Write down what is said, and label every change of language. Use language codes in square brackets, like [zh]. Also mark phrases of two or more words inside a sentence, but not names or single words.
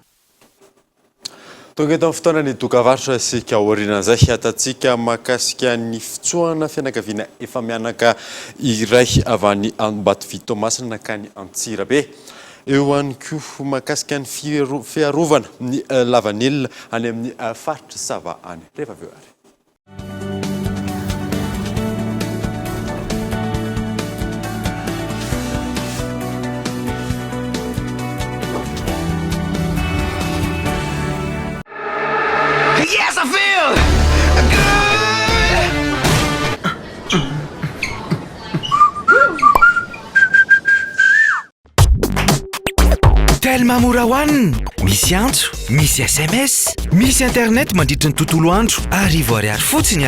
[mg] Tonga eto amin'ny fotoana ny dokavarotra isika aorianan'izay atatsika mahakasika ny fitsoahana fianakaviana efa mianaka iray avy any Ambatovy Toamasina nakany Antsirabe. Eo ihany koa mahakasika ny fiarovana ny lavanilina any amin'ny faritra Sava any. Rehefa avy eo ary. [en] Yes, I feel good. [mg] Tellement mora hoanina, misy antso, misy SMS, misy internet mandritra ny tontolo andro, arivo ariary fotsiny